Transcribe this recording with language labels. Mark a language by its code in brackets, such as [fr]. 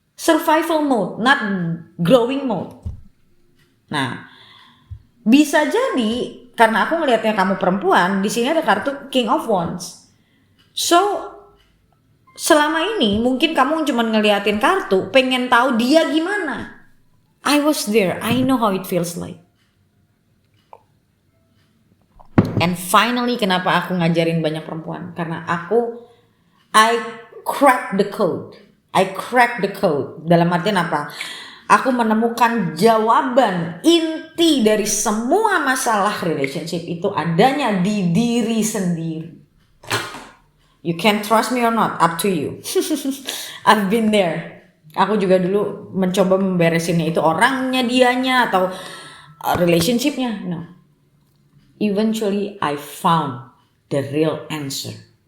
[en] Survival mode, not growing mode. [id] Nah, bisa jadi karena aku ngelihatnya kamu perempuan, di sini ada kartu King of Wands. So, selama ini mungkin kamu cuma ngeliatin kartu, pengen tahu dia gimana. [en] I was there, I know how it feels like. And finally, [id] kenapa aku ngajarin banyak perempuan? Karena [en] I crack the code. [id] Dalam artian apa? Aku menemukan jawaban inti dari semua masalah relationship itu adanya di diri sendiri. [en] You can trust me or not, up to you. I've been there. [id] Aku juga dulu mencoba memberesinnya itu orangnya, dianya, atau relationshipnya. [en] No. Eventually I found the real answer.